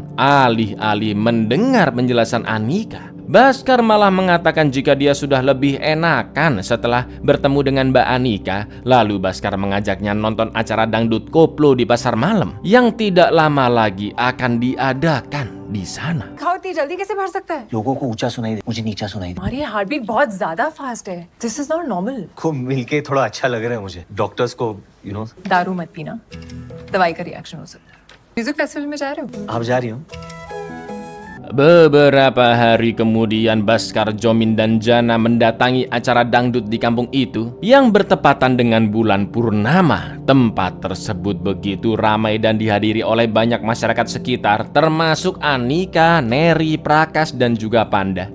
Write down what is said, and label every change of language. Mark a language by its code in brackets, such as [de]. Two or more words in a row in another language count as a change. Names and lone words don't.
[id] Alih-alih mendengar penjelasan Anika, Baskar malah mengatakan jika dia sudah lebih enakan setelah bertemu dengan Mbak Anika. Lalu Baskar mengajaknya nonton acara dangdut koplo di pasar malam yang tidak lama lagi akan diadakan di sana. [hi] खाओ इतनी जल्दी कैसे भर सकता है? लोगों को ऊंचा सुनाई दे, मुझे नीचा सुनाई दे। हमारी [en] heart beat [hi] बहुत ज्यादा फास्ट है। [en] This is not normal. [hi] खूब मिलके थोड़ा अच्छा लग रहा है मुझे। डॉक्टर्स को दारू मत पीना, दवाई का रिएक्शन हो सकता है। [en] music festival [hi] में जा रहे हो? आप जा रही हो? [id] Beberapa hari kemudian Baskar, Jomin, dan Jana mendatangi acara dangdut di kampung itu yang bertepatan dengan bulan purnama. Tempat tersebut begitu ramai dan dihadiri oleh banyak masyarakat sekitar, termasuk Anika, Neri, Prakas, dan juga Panda.